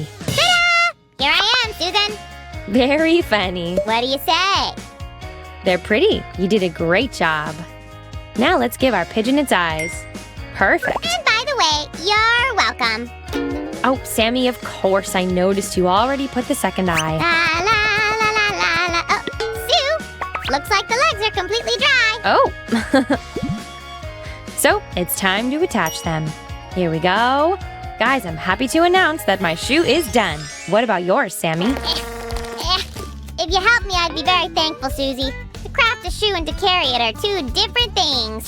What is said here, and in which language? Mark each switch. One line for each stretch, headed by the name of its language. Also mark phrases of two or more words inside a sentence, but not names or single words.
English: Ta-da! Here I am, Susan. Very funny. What do you say? They're pretty. You did a great job. Now let's give our pigeon its eyes. Perfect. And by the way, you're welcome. Oh, Sammy, of course. I noticed you already put the second eye. La la la la la la. Oh, Sue, looks like the legs are completely dry. Oh. So, it's time to attach them. Here we go. Guys, I'm happy to announce that my shoe is done. What about yours, Sammy? If you help me, I'd be very thankful, Susie. To craft a shoe and to carry it are two different things.